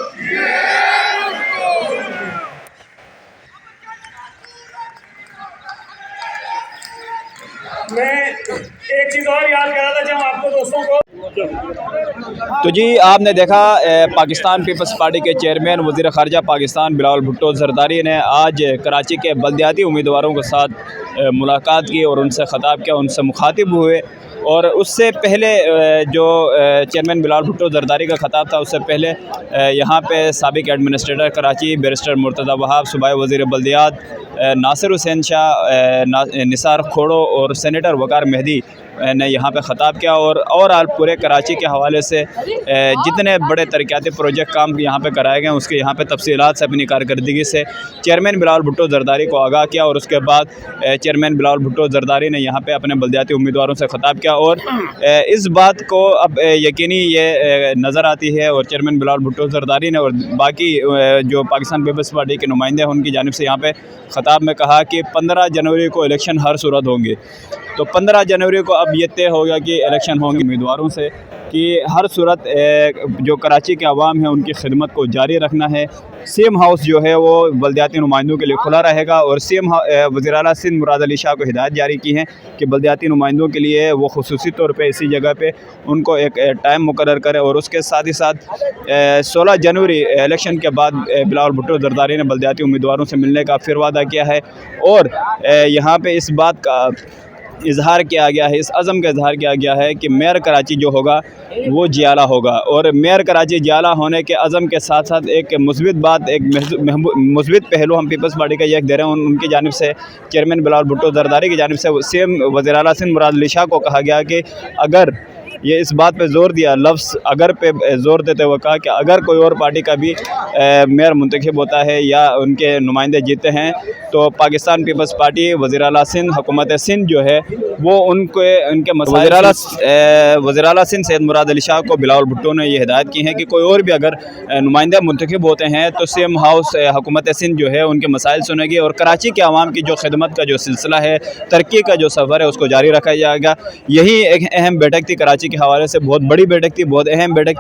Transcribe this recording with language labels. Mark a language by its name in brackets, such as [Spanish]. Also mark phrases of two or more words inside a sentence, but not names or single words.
[Urdu] میں ایک چیز اور یاد کر رہا تھا جب آپ کو دوستوں کو. تو جی آپ نے دیکھا پاکستان پیپلز پارٹی کے چیئرمین وزیر خارجہ پاکستان بلاول بھٹو زرداری نے آج کراچی کے بلدیاتی امیدواروں کے ساتھ ملاقات کی اور ان سے خطاب کیا، ان سے مخاطب ہوئے. اور اس سے پہلے جو چیئرمین بلاول بھٹو زرداری کا خطاب تھا، اس سے پہلے یہاں پے سابق ایڈمنسٹریٹر کراچی بیرسٹر مرتضیٰ وہاب، صوبائی وزیر بلدیات ناصر حسین شاہ، نثار کھوڑو اور سینیٹر وقار مہدی نے یہاں پے خطاب کیا. اور آج پورے کراچی کے حوالے سے جتنے بڑے ترقیاتی پروجیکٹ کام یہاں پے کرائے گئے ہیں اس کے یہاں پے تفصیلات سے اپنی کارکردگی سے چیئرمین بلاول بھٹو زرداری کو آگاہ کیا. اور اس کے بعد چیئرمین بلاول بھٹو زرداری نے یہاں پے اپنے بلدیاتی امیدواروں سے خطاب کیا. اور اس بات کو اب یقینی یہ نظر آتی ہے اور چیئرمین بلاول بھٹو زرداری نے اور باقی جو پاکستان پیپلز پارٹی کے نمائندے ہیں ان کی جانب سے یہاں پے خطاب میں کہا کہ 15 جنوری کو الیکشن ہر صورت ہوں گے. تو 15 جنوری کو اب یہ طے ہو گیا کہ الیکشن ہوں گے امیدواروں سے کہ ہر صورت جو کراچی کے عوام ہے ان کی خدمت کو جاری رکھنا ہے. سی ایم ہاؤس جو ہے وہ بلدیاتی نمائندوں کے لیے کھلا رہے گا. اور سی ایم وزیر اعلیٰ سندھ مراد علی شاہ کو ہدایت جاری کی ہے کہ بلدیاتی نمائندوں کے لیے وہ خصوصی طور پے اسی جگہ پے ان کو ایک ٹائم مقرر کرے. اور اس کے ساتھ ہی ساتھ 16 جنوری الیکشن کے بعد بلاول بھٹو زرداری نے بلدیاتی امیدواروں سے ملنے کا پھر وعدہ کیا ہے. اور یہاں پے اس بات کا اظہار کیا گیا ہے، اس عزم کا اظہار کیا گیا ہے کہ میئر کراچی جو ہوگا وہ جیالا ہوگا. اور میئر کراچی جیالا ہونے کے عزم کے ساتھ ساتھ ایک مثبت بات، ایک مثبت پہلو ہم پیپلز پارٹی کا یہ دے رہے ہیں. ان کی جانب سے چیئرمین بلاول بھٹو زرداری کی جانب سے سی ایم وزیر اعلیٰ سندھ مراد علی شاہ کو کہا گیا کہ اگر یہ اس بات پے زور دیا، لفظ اگر پے زور دیتے ہوئے کہا کہ اگر کوئی اور پارٹی کا بھی میئر منتخب ہوتا ہے یا ان کے نمائندے جیتے ہیں تو پاکستان پیپلز پارٹی وزیر اعلیٰ سندھ حکومت سندھ جو ہے وہ ان کے وزیر اعلیٰ سندھ سید مراد علی شاہ کو بلاول بھٹو نے یہ ہدایت کی ہے کہ کوئی اور بھی اگر نمائندے منتخب ہوتے ہیں تو سی ایم ہاؤس حکومت سندھ جو ہے ان کے مسائل سنے گی اور کراچی کے عوام کی جو خدمت کا جو سلسلہ ہے، ترقی کا جو سفر ہے اس کو جاری رکھا جائے گا. یہی ایک اہم بیٹھک تھی کراچی کے حوالے سے، بہت بڑی بیٹھک تھی، بہت اہم بیٹھک تھی.